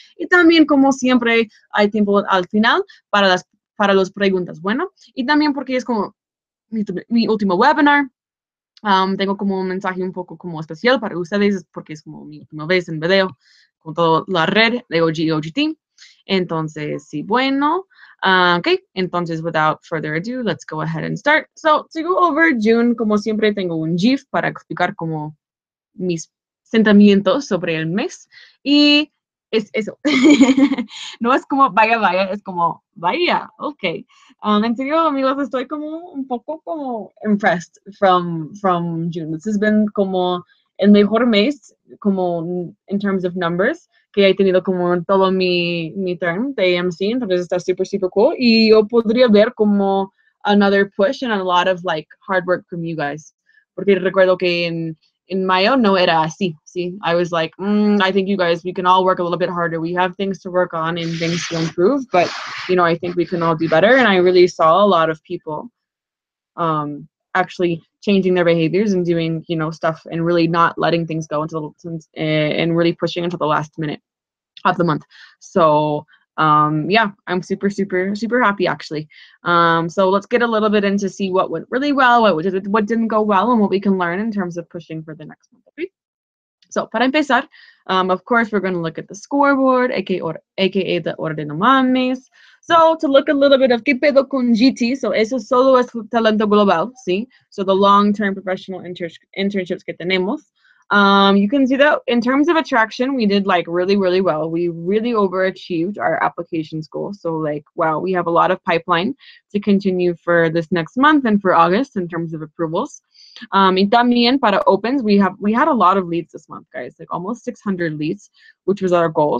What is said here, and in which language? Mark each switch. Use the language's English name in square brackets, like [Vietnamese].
[Spanish] Y también, como siempre, hay tiempo al final para las preguntas, bueno. Y también porque es como mi último webinar. Tengo como un mensaje un poco como especial para ustedes porque es como mi última vez en video con toda la red de oGE y oGT. Entonces, sí, bueno. [English] Okay, [Spanish] entonces, [English] without further ado, let's go ahead and start. So, to go over June, [Spanish] como siempre, tengo un GIF para explicar como mis sentimientos sobre el mes. Y es eso. No es como vaya, vaya, es como vaya, ok. En serio, amigos, estoy como un poco como [English] impressed from June. This has been [Spanish] como el mejor mes, como [English] in terms of numbers, [Spanish] que he tenido como en todo mi term de AMC, entonces está [English] super, super cool. [Spanish] Y yo podría ver como [English] another push and a lot of like hard work from you guys. [Spanish] Porque recuerdo que in mayo no era así, sí. [English] I was like, I think you guys, we can all work a little bit harder. We have things to work on and things to improve, but, you know, I think we can all do better. And I really saw a lot of people actually changing their behaviors and doing, you know, stuff and really not letting things go until and really pushing until the last minute of the month. So yeah, I'm super, super, super happy actually. So let's get a little bit into see what went really well, what didn't go well, and what we can learn in terms of pushing for the next month. Okay? So [Spanish] para empezar, [English] of course, we're going to look at the scoreboard, aka the orden of mames. So to look a little bit of [Spanish] qué pedo con GT, so eso solo es talento global, ¿sí? [English] So the long-term professional internships [Spanish] que tenemos. [English] You can see that in terms of attraction, we did like really, really well. We really overachieved our applications goal. So like, wow, we have a lot of pipeline to continue for this next month and for August in terms of approvals. [Spanish] Y también para [English] opens, we had a lot of leads this month, guys, like almost 600 leads, which was our goal.